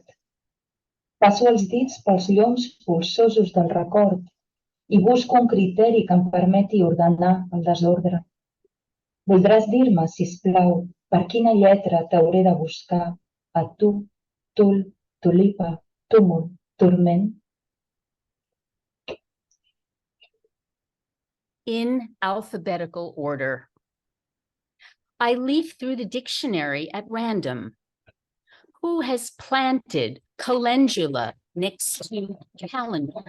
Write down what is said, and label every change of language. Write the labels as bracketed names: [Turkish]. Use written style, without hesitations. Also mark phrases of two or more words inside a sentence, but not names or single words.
[Catalan] Passo els dits pels lloms polsosos del record i busco un criteri que em permeti ordenar el desordre. Voldràs dir-me, sisplau, per quina lletra t'hauré de buscar a tu, tul, tulipa, túmul, turment? [English] In alphabetical order. I leaf through the dictionary at random. Who has planted calendula next to calendar?